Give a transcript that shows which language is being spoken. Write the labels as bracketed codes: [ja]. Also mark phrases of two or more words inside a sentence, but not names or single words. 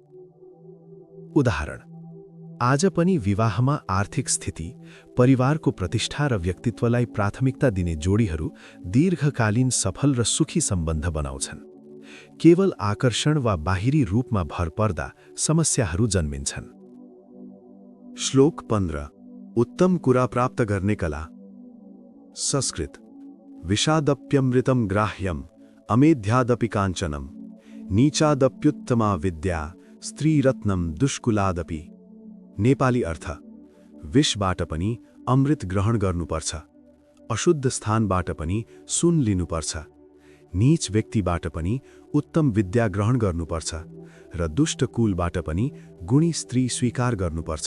[ne] उदाहरण: आज पनि विवाहमा आर्थिक स्थिति, परिवारको प्रतिष्ठा र व्यक्तित्वलाई प्राथमिकता दिने जोडीहरू दीर्घकालीन सफल र सुखी सम्बन्ध बनाउँछन्। केवल आकर्षण वा बाहिरी रूपमा भर पर्दा समस्याहरू जन्मिन्छन्। श्लोक 15। उत्तम कुरा प्राप्त गर्ने कला। [sa] संस्कृत: विषादप्यमृतं ग्राह्यम् अमेध्यादपि काञ्चनम् नीचादप्युत्तमा विद्या स्त्रीरत्नम दुष्कुलादपि। [ne] नेपाली अर्थ: विषबाट पनि अमृत ग्रहण गर्नुपर्छ, अशुद्ध स्थानबाट पनि सुन लिनुपर्छ, नीच व्यक्तिबाट पनि उत्तम विद्या ग्रहण गर्नुपर्छ र दुष्ट कुलबाट पनि गुणी स्त्री स्वीकार गर्नुपर्छ।